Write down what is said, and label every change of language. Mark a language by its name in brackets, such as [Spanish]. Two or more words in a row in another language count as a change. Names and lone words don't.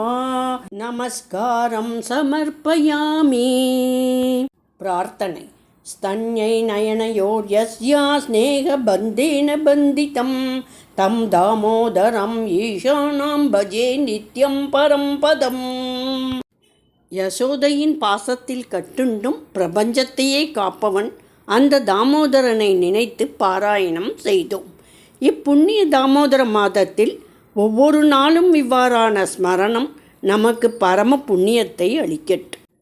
[Sanskrit] नमस्कारं समर्पयामि। प्रार्थनै। स्तन्यै नयनयोर्यस्या स्नेहबन्धेन बन्धितं तं दामोदरं ईशानां भजे नित्यं परं पदम्। [Tamil] யசோதையின் பாசத்தில் கட்டுண்டும் பிரபஞ்சத்தையே காப்பவன் அந்த தாமோதரனை நினைத்து பாராயணம் செய்தோம். இப்புண்ணிய தாமோதர மாதத்தில் ஒவ்வொரு நாளும் இவ்வாறான ஸ்மரணம் நமக்கு பரம புண்ணியத்தை அளிக்கட்டும்.